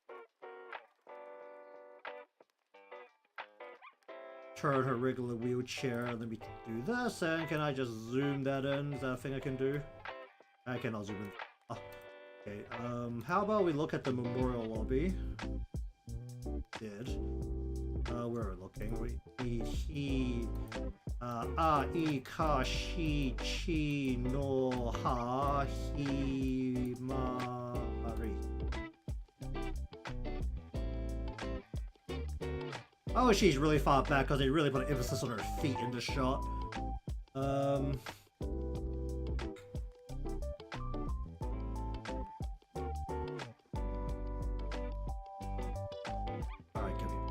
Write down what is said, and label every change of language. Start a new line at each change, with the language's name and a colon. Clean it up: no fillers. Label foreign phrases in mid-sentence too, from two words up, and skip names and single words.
English: Turn her regular wheelchair, let me do this, and can I just zoom that in? Is that a thing I can do? I cannot zoom in. Oh, okay, how about we look at the memorial lobby? Did. Where are we looking? I ka shi chi no ha himari. Oh, she's really far back because they really put an emphasis on her feet in this shot. Alright, come here.